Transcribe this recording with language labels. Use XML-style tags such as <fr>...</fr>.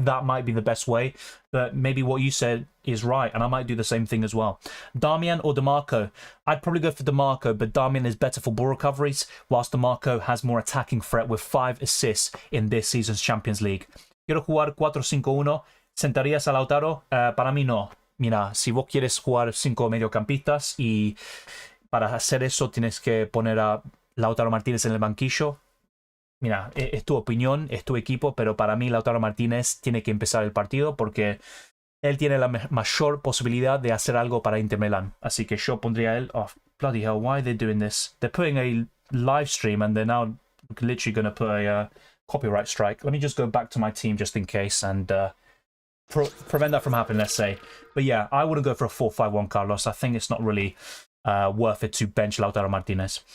<en>That might be the best way, but maybe what you said is right, and I might do the same thing as well. Darmian or DeMarco? I'd probably go for DeMarco, but Darmian is better for ball recoveries, whilst DeMarco has more attacking threat with 5 assists in this season's Champions League.</en> <es>Quiero jugar 4-5-1. ¿Sentarías a Lautaro? Para mí no. Mira, si vos quieres jugar 5 mediocampistas y para hacer eso tienes que poner a Lautaro Martínez en el banquillo. Mira, es tu opinión, es tu equipo, pero para mí Lautaro Martínez tiene que empezar el partido porque él tiene la mayor posibilidad de hacer algo para Inter Milan. Así que yo pondría a él.</es> <en>Oh, bloody hell, why are they doing this? They're putting a live stream and they're now literally going to put a copyright strike. Let me just go back to my team just in case and prevent that from happening, let's say. But yeah, I wouldn't go for a 4-5-1, Carlos. I think it's not really worth it to bench Lautaro Martinez.</en>